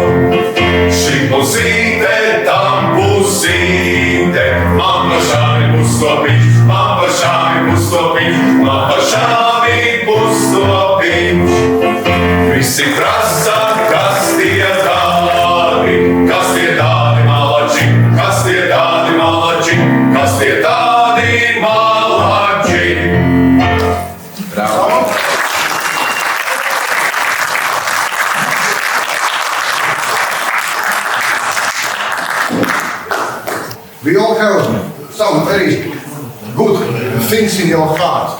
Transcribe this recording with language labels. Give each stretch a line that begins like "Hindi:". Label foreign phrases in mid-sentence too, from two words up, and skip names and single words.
Latvian: Šī pusīte, tam pusīte, man pašām ir pustopiņš, man pašām ir pustopiņš, man pašām ir pustopiņš. Visi prasa, kas tie tādi, kas tie tādi malači, kas tie tādi malači, kas tie tādi malači. Bravo!
English: We all have some very good things in your heart.